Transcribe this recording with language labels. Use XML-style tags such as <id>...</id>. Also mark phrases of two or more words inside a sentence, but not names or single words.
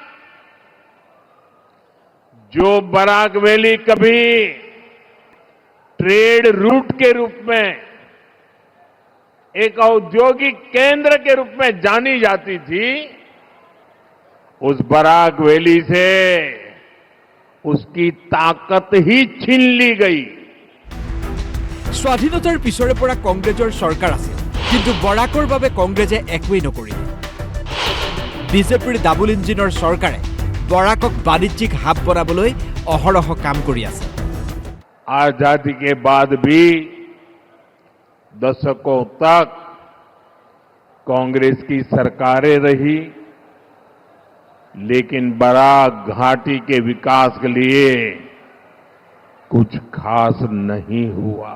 <hi>जो बराक वैली कभी ट्रेड रूट के रूप में, एक औद्योगिक केंद्र के रूप में जानी जाती थी, उस बराक वैली से उसकी ताकत ही छीन ली गई।</hi> <as>স্বাধীনতাৰ পিছৰে পৰা কংগ্ৰেছৰ চৰকাৰ আছিল, কিন্তু বৰাকৰ বাবে কংগ্ৰেছে একোৱেই নকৰিলে। বিজেপিৰ ডাবল ইঞ্জিনৰ চৰকাৰে বৰাকক বাণিজ্যিক হাব বনাবলৈ অহৰহ কাম কৰি আছে।</as> <hi>आजादी के बाद भी दशकों तक कांग्रेस की सरकारें रही, लेकिन बराक घाटी के विकास के लिए कुछ खास नहीं हुआ।</hi>